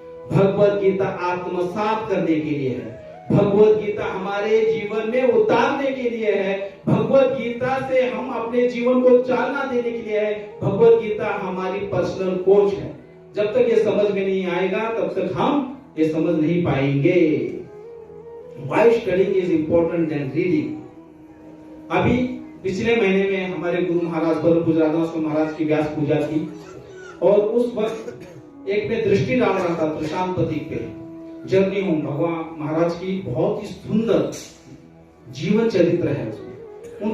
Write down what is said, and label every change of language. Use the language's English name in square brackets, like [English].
[Hindi] भगवत गीता आत्मसात करने के लिए है। भगवत गीता हमारे जीवन में उतारने के लिए है। भगवत गीता से हम अपने जीवन को चालना देने के लिए है। भगवत गीता हमारी पर्सनल कोच है। जब तक ये समझ में नहीं आएगा तब तक हम ये समझ नहीं पाएंगे। [English] Why studying is important than reading? [Hindi] अभी पिछले महीने में हमारे गुरु महाराज बल्लभ गुजरातदास महाराज की व्यास पूजा थी और उस वक्त एक में दृष्टि डाल रहा था प्रशांत प्रतीक पे। जर्नी होम भगवान महाराज की बहुत ही सुंदर जीवन चरित्र है उसमें।